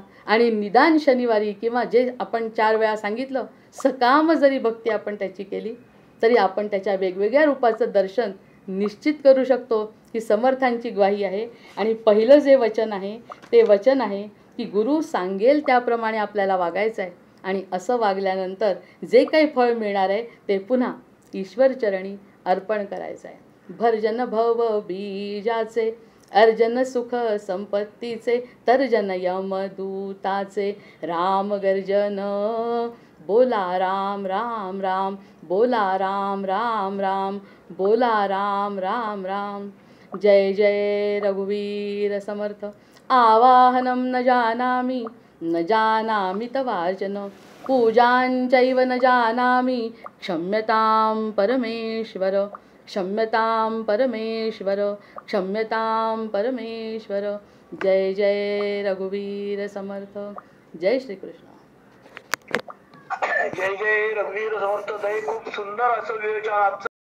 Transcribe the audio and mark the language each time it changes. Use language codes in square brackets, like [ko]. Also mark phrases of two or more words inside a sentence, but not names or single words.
[mr] आणि निदान शनिवारी किंवा जे आपण 4 वेळा सांगितलं सकाम जरी भक्ती आपण त्याची केली तरी आपण त्याच्या वेगवेगळ्या रूपाचं दर्शन निश्चित करू शकतो. ही समर्थांची ग्वाही आहे. आणि पहिलं जे वचन आहे ते वचन आहे की गुरु सांगेल त्याप्रमाणे आपल्याला वागायचं आहे आणि असं वागल्यानंतर जे काही फळ मिळणार आहे ते पुन्हा ईश्वरचरणी अर्पण करायचं आहे. भर्जन भव बीजाचे, अर्जन सुख संपत्तीचे, तर्जन यमदूताचे, राम गर्जन बोला राम राम राम, बोला राम राम राम, बोला राम राम राम. जय जय रघुवीर समर्थ. [sa] आवाहनं न जानामि, न जानामि तवार्चन, पूजांचैव न जानामि, क्षम्यतां परमेश्वर, क्षम्यतां परमेश्वर, क्षम्यतां परमेश्वर. [mr] जय जय रघुवीर समर्थ. जय श्री कृष्ण. जय जय रघुवीर समर्थ. खूप सुंदर असं विवेचन आजचं